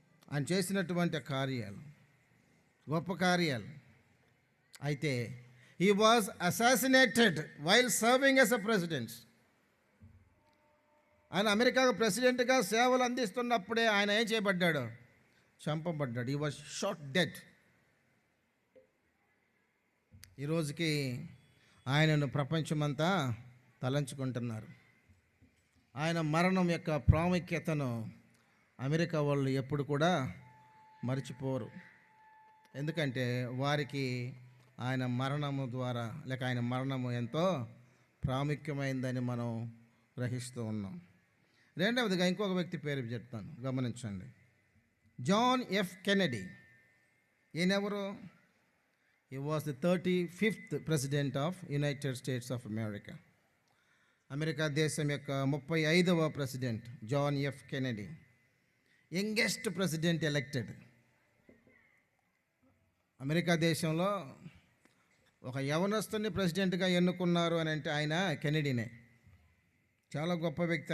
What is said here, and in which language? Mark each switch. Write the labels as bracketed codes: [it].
[te] ఆయన చేసినటువంటి కార్యాలు గొప్ప కార్యాలు. [en] అయితే he was assassinated while serving as a president. [te] ఆయన అమెరికా ప్రెసిడెంట్గా సేవలు అందిస్తున్నప్పుడే ఆయన ఏం చేయబడ్డాడు? చంపబడ్డాడు. [en] he was shot dead. [te] ఈరోజుకి ఆయనను ప్రపంచమంతా తలంచుకుంటున్నారు. ఆయన మరణం యొక్క ప్రాముఖ్యతను అమెరికా వాళ్ళు ఎప్పుడు కూడా మర్చిపోరు. ఎందుకంటే వారికి ఆయన మరణము ద్వారా, లేక ఆయన మరణము ఎంతో ప్రాముఖ్యమైందని మనం గ్రహిస్తూ ఉన్నాం. రెండవదిగా ఇంకొక వ్యక్తి పేరు చెప్తాను, గమనించండి. John F Kennedy. ఈయనెవరు? [en] He was the 35th president of United States of America. [te] America దేశం యొక్క 35వ president John F Kennedy. [en] Youngest president elected. [te] America దేశంలో ఒక యవనస్తుని ప్రెసిడెంట్గా ఎన్నుకున్నారు అని అంటే ఆయన కెనడీనే. చాలా గొప్ప వ్యక్తి.